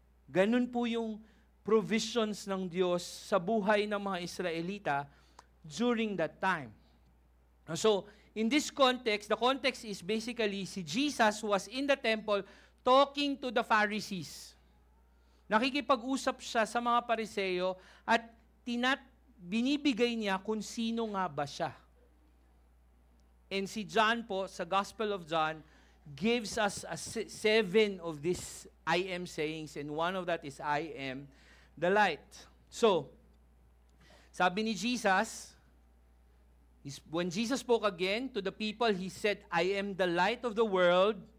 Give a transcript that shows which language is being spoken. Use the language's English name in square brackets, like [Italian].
[Filipino] Ganun po yung provisions ng Diyos sa buhay ng mga Israelita during that time. So, [English] in this context, the context is basically [Filipino] si Jesus [English] was in the temple talking to the Pharisees. [Filipino] Nakikipag-usap siya sa mga Pariseo at binibigay niya kung sino nga ba siya. [English] And si John po, sa Gospel of John, gives us 7 of these I am sayings, and one of that is I am the light. So, [Filipino] sabi ni Jesus, [English] when Jesus spoke again to the people, He said, I am the light of the world.